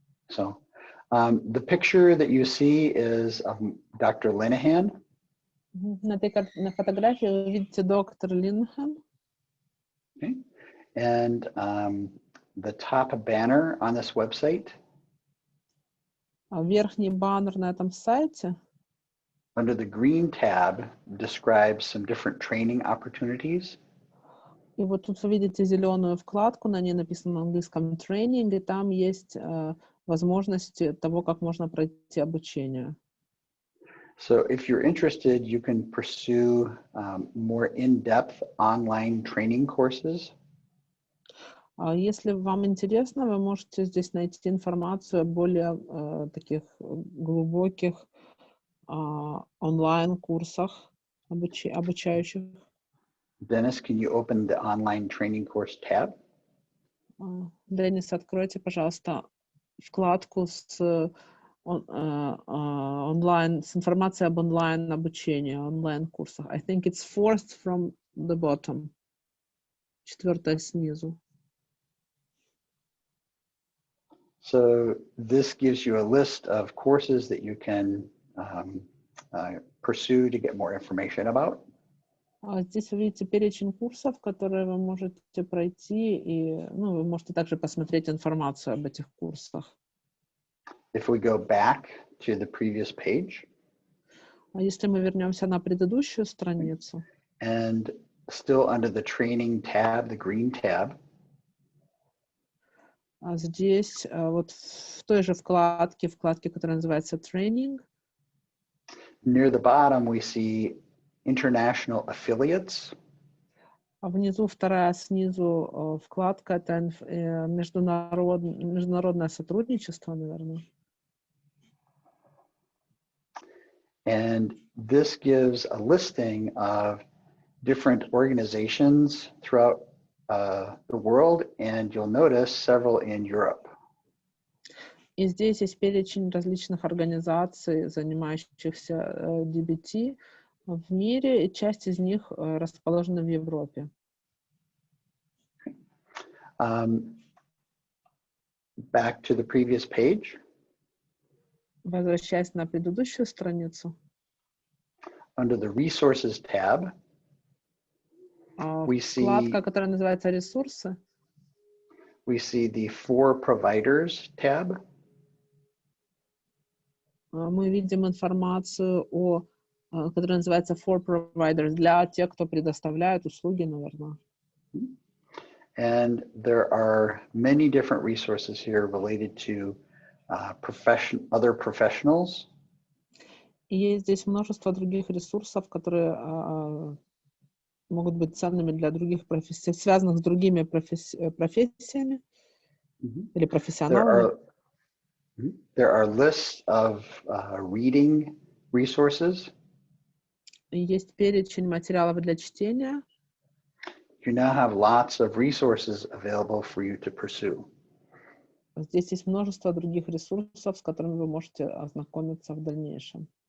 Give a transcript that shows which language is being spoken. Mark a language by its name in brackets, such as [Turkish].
[English] So the picture that you see is of Dr. Linehan. [Russian] На фотографии вы видите доктор Линхен. [English] Okay. And the top banner on this website. [Russian] Верхний баннер на этом сайте. [English] Under the green tab describes some different training opportunities. [Russian] И вот тут вы видите зеленую вкладку, на ней написано на английском training, и там есть возможности того, как можно пройти обучение. [English] So if you're interested, you can pursue more in-depth online training courses. [Russian] Если вам интересно, вы можете здесь найти информацию о более таких глубоких онлайн-курсах обучающих. [English] Dennis, can you open the online training course tab? [Russian] Денис, откройте, пожалуйста, вкладку с онлайн, с информацией об онлайн-обучении, онлайн-курсах. [English] I think it's fourth from the bottom. [Russian] 4 снизу. [English] So this gives you a list of courses that you can pursue to get more information about. [Russian] Здесь вы видите перечень курсов, которые вы можете пройти, и вы можете также посмотреть информацию об этих курсах. [English] If we go back to the previous page. [Russian] Если мы вернемся на предыдущую страницу. [English] And still under the training tab, the green tab. [Russian] Здесь вот в той же вкладке, которая называется Training, [English] Near the bottom, we see international affiliates. [Russian] А внизу вторая снизу вкладка — это международное сотрудничество, наверное. [English] And this gives a listing of different organizations throughout the world, and you'll notice several in Europe. [Russian] И здесь есть перечень различных организаций, занимающихся DBT в мире, и часть из них расположены в Европе. [English] Back to the previous page. [Russian] Возвращаясь на предыдущую страницу. [English] Under the Resources tab, we [Russian] вкладка, [English] see, [Russian] которая называется «Ресурсы». [English] we see the For Providers tab. [Russian] Мы видим информацию, которая называется For Providers, для тех, кто предоставляет услуги, наверное. [English] And there are many different resources here related to other professionals. [Russian] И есть здесь множество других ресурсов, которые могут быть ценными для других профессий, связанных с другими профессиями или профессионалами. [English] There are lists of reading resources. [Russian] Есть перечень материалов для чтения. [English] You now have lots of resources available for you to pursue. [Russian] Здесь есть множество других ресурсов, с которыми вы можете ознакомиться в дальнейшем.